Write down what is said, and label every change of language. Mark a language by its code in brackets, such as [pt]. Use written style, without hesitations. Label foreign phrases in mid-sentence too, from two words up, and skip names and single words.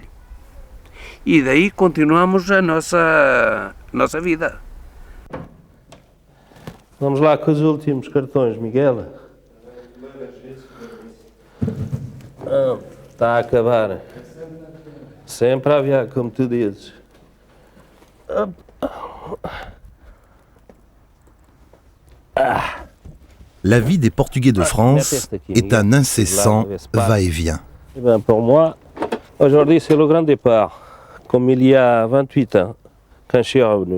[pt] E daí continuamos a nossa vida. Vamos lá com os últimos cartões, Miguel. Está a acabar. Sempre a aviar, como tu dizes. [fr] La vie des Portugais de France est un incessant va-et-vient. Eh bien, pour moi, aujourd'hui c'est le grand départ, comme il y a 28 ans, quand je suis revenu.